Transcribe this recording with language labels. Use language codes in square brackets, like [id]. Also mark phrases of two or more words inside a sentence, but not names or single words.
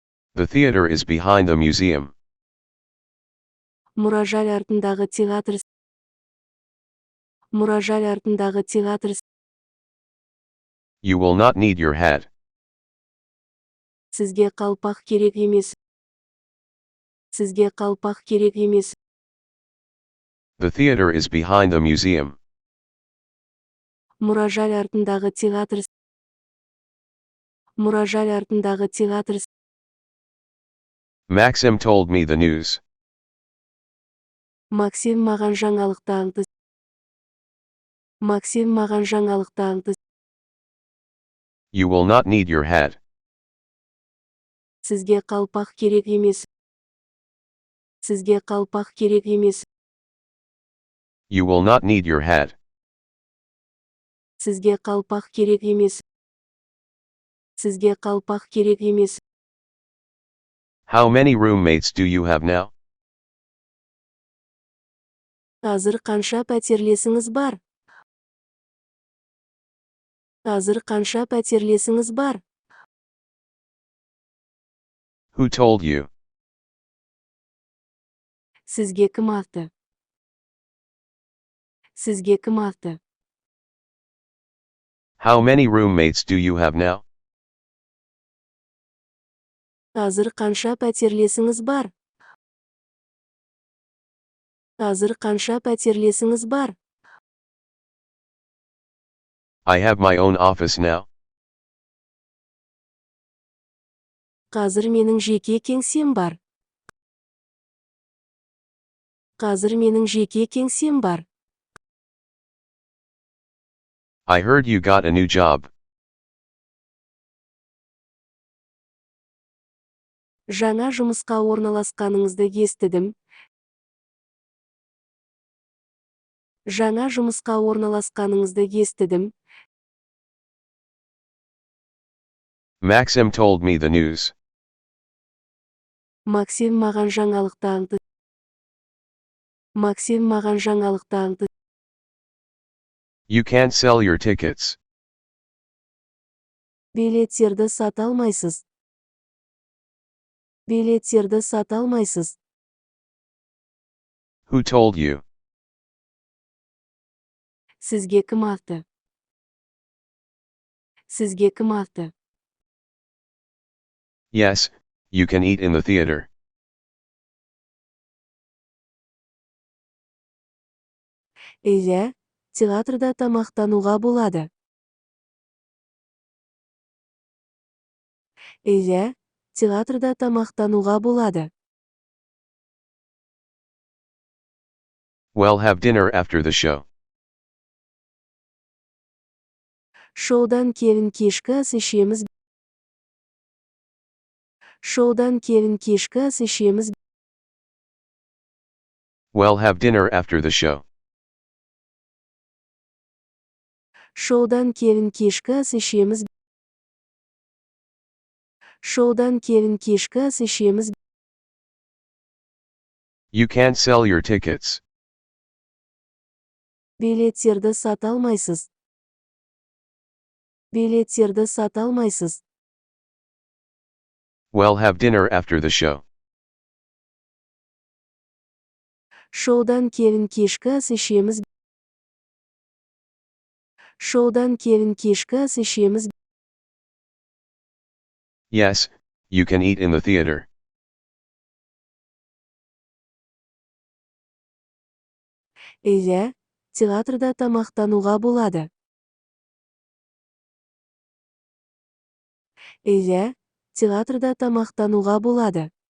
[en] The theater is behind the museum. [kk] Мұражай артындағы театр. Мұражай артындағы театр. [en] You will not need your hat. [kk] Сізге қалпақ керек емес. Сізге қалпақ керек емес. [en] The theater is behind the museum. [kk] Мұражай артындағы театр. Мұражай артындағы театр. [en] Maxim told me the news. [kk] Максим маған жаңалықты аңды. Максим маған жаңалықты аңды. [en] You will not need your hat. [kk] Сізге қалпақ керек емес. Сізге қалпақ керек емес. [en] You will not need your hat. [kk] Сізге қалпақ керек емес. Сізге қалпақ керек емес. [en] How many roommates do you have now? [kk] Қазір қанша пәтерлесіңіз бар? Қазір қанша пәтерлесіңіз бар? [en] Who told you? [kk] Сізге кім айтты? Сізге кім айтты? [en] How many roommates do you have now? [kk] Қазір қанша пәтерлесіңіз бар? Қазір қанша пәтерлесіңіз бар? [en] I have my own office now. [kk] Қазір менің жеке кеңсем бар. Қазір менің жеке кеңсем бар. [en] I heard you got a new job. [kk] Жаңа жұмысқа орналасқаныңызды естідім. Жаңа жұмысқа орналасқаныңызды естідім. [en] Maxim told me the news. [kk] Максим маған жаңалықты аңды. Максим маған жаңалықты аңды. [en] You can't sell your tickets. [kk] Билеттерді сата алмайсыз. Билеттерді сата алмайсыз. [en] Who told you? [kk] Сізге кім айтты? Сізге кім айтты? [en] Yes, you can eat in the theater. [kk] Иә, театрда тамақтануға болады. Иә, театрда тамақтануға болады. [en] We'll have dinner after the show. [kk] Шоудан кейін кешкі ас ішеміз. Шоудан кейін кешкі ас ішеміз. [en] We'll have dinner after the show. [kk] Шоудан кейін кешкі ас ішеміз. Шоудан кейін кешкі ас ішеміз. [en] You can't sell your tickets. [kk] Билеттерді сата алмайсыз. Билеттерді сата алмайсыз. [en] We'll have dinner after the show. [kk] Шоудан кейін кешкі ас ішеміз. Шоудан кейін кешкі ас ішеміз. [en] Yes, you can eat in the theater. [kk] Иә, театрда тамақтануға болады. Иә, театрда тамақтануға болады.